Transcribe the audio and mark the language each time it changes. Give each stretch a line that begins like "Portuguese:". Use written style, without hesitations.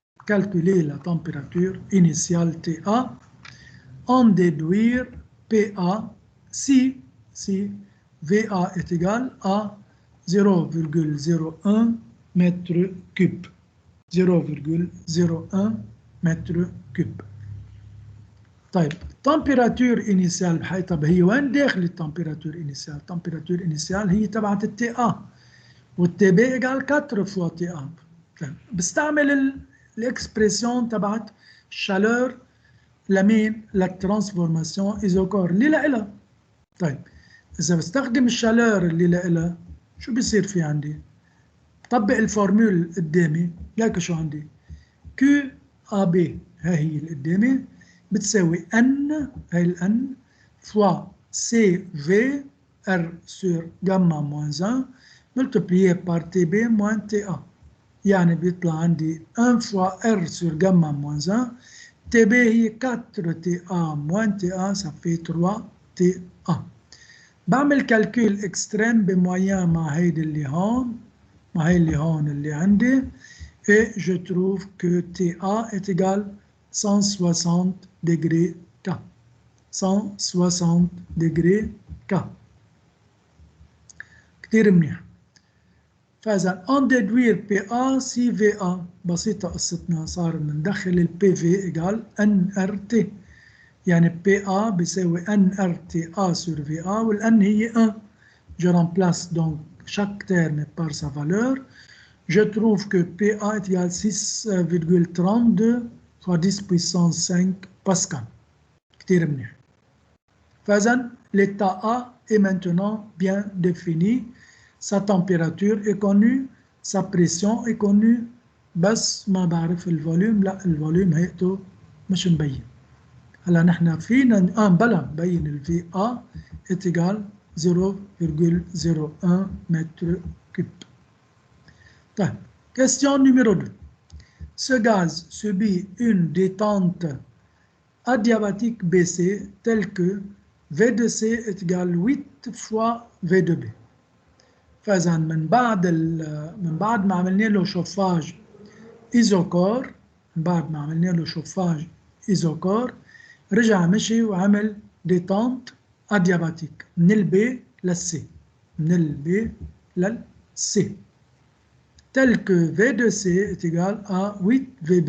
French: Calculer la température initiale TA en déduire PA si VA est égal à 0,01 mètre cube. 0,01 mètre cube.
Arabic: طيب
French: température initiale
Arabic: بحي طب هي وين داخل التمبيراتور initiale؟ التمبيراتور initiale هي تبعت التي A والتي بي ايجال 4 فوا تي A. بستعمل الاكسبريسيون تبعت الشالور لمين؟ للترانسفورماسيون ايزوكور اللي لها. طيب اذا بستخدم الشالور اللي لها شو بيصير في عندي؟ طبق الفورمول قدامي لك شو عندي؟ كيو ا بي هي اللي قدامي بتساوي ان هي الان فوا سي في ار سور جاما موان 1
French: multiplié par TB moins TA.
Arabic: يعني بيطلع عندي
French: 1 fois R sur gamma moins 1. TB هي 4 TA moins TA, ça fait 3 TA. بعمل calcul extrême
Arabic: بموين مع هيدي اللي هون مع هي اللي هون اللي عندي
French: et je trouve que TA est égal 160 degrés K. 160 degrés K.
Arabic: كتير منيح. فإذا
French: en déduire PA si VA
Arabic: بسيطة قصتنا صار بندخل ال PV إيجال NRT يعني PA بيساوي NRTA sur VA والN هي 1.
French: Je remplace donc chaque terme par sa valeur. Je trouve que PA est égal 6,32 fois 10 puissance 5 Pascal.
Arabic: كتير منيح.
French: فإذا l'état A est maintenant bien défini. Sa température est connue, sa pression est connue,
Arabic: بس ما بعرف الفوليوم. لا الفوليوم هيئته مش مبين. هلا نحن فينا بلا مبين ال
French: VA est égal 0,01 mètre cube. طيب question numéro 2. Ce gaz subit une détente adiabatique baissée telle que V de C est égal 8 fois V de B.
Arabic: فإذا من بعد ما عملنا له شوفاج إيزوكور رجع مشي وعمل ديتانت أدياباتيك من البي للسي
French: tel que V de C est égal à 8 VB.